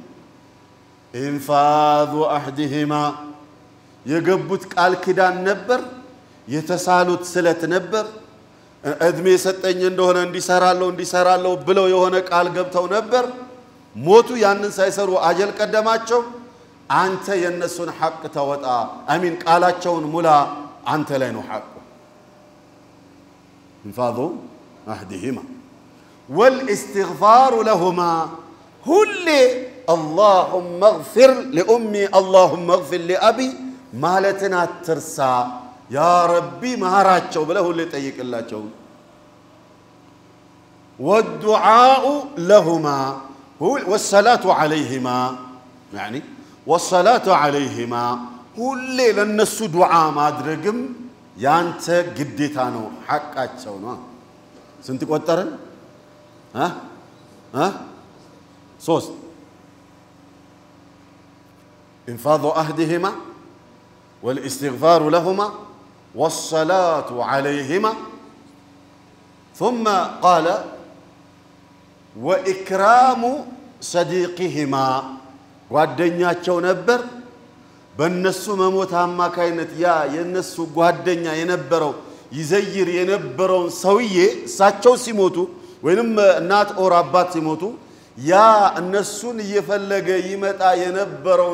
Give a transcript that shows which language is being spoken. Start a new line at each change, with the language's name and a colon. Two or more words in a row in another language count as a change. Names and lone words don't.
Arabic: إنفاذ عهدهما
Amharic: የገቡት ቃል ኪዳን ነበር የተሳሉት ስለት ነበር እድሜ ሰጠኝ እንደሆነ እንዲሰራለው ብለው የሆነ ቃል ገብተው ነበር ሞቱ ያንን ሳይሰሩ አጀል ቀደማቸው አንተ የነሱን ሐቅ ተወጣ አሚን ቃላቸውን ሙላ አንተ ላይ ነው ሐቁ
Arabic: إنفاذ عهدهما والاستغفار لهما
Amharic: ሁሌ
Arabic: اللهم اغفر لأمي اللهم اغفر لأبي
Amharic: ማለትን አትርሳ
Arabic: يا ربي
Amharic: ማራቸው ብለው ሁሌ ጠይቅላቸው
Arabic: والدعاء لهما والصلاة عليهما يعني والصلاة عليهما
Amharic: ሁሌ ለነሱ ዱዓ ማድረግም ያንተ ግዴታ ነው ሐቃቸው ነው ስንት ቆጠረን
Arabic: ሶስት انفاض عهدهما والاستغفار لهما والصلاة عليهما ثم قال وإكرام صديقهما
Amharic: ጓደኛቸው ነበር በእነሱ መሞት አማካይነት ያ የነሱ ጓደኛ የነበረው ይዘይር የነበረው ሰውዬ እሳቸው ሲሞቱ ወይንም እናት ኦር አባት ሲሞቱ ያ እነሱን እየፈለገ ይመጣ የነበረውን